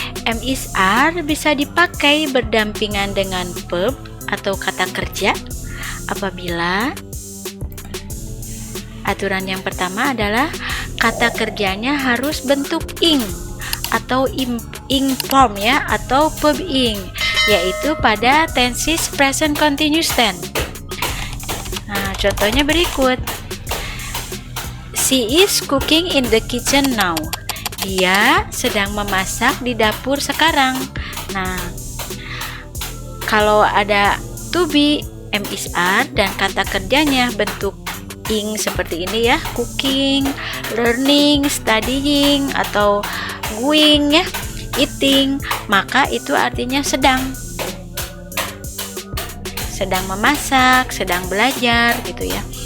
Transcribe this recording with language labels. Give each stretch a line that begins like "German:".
Indonesian: Am, is, are bisa dipakai berdampingan dengan verb atau kata kerja apabila aturan yang pertama adalah kata kerjanya harus bentuk ing atau ing form, ya, atau verb ing, yaitu pada tenses present continuous tense. Nah, contohnya berikut.
English: She is cooking in the kitchen now.
Indonesian: dia sedang memasak di dapur sekarang. Nah, kalau ada to be, am is are, dan kata kerjanya bentuk ing seperti ini ya, cooking, learning, studying, atau going ya, eating, maka itu artinya sedang memasak, sedang belajar gitu ya.